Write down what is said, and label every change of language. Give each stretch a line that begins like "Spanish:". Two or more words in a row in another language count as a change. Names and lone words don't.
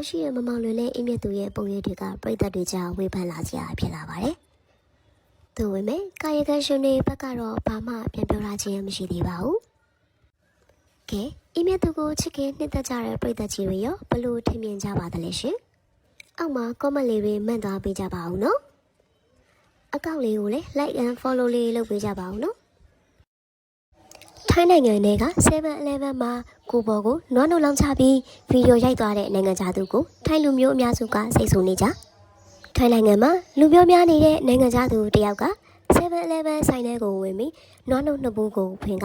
Burmese: ရှိရဲ့မမောင်လွင်နဲ့အင်းမြတ်သူရဲ့ပုံရိပ်တွေကပရိသတ်တွေကြားဝေဖန်လာစရာဖြစ်လာပါတယ်သို့ပေမဲ့ကာယကံရှင်တွေဘက်ကတော့ဘာမှပြန်ပြောလာခြင်းမရှိသေးပါဘူးကဲအင်းမြတ်သူကိုချစ်ခင်နှစ်သက်ကြတဲ့ပရိသတ်ကြီးတွေရောဘလို့ထင်မြင်ကြပါသလဲရှင်အောက်မှာ comment လေးတွေမှတ်သားပေးကြပါဦးနော်အကောင့်လေးကိုလည်း
English: like and follow
Burmese: လေးလုပ်ပေးကြပါဦးနော် ထိုင်းနိုင်ငံတွေက 7-Eleven မှာကိုပေါ်ကိုနွားနှုတ်လောင်းချပြီးဗီဒီယိုရိုက်သွားတဲ့နိုင်ငံသားသူကိုထိုင်းလူမျိုးအများစုကစိတ်ဆိုးနေကြထိုင်းနိုင်ငံမှာလူပြောများနေတဲ့နိုင်ငံသားသူတယောက်က 7-Eleven ဆိုင်ထဲကိုဝင်ပြီးနွားနှုတ်နှစ်ဘူးကိုဖွင့်က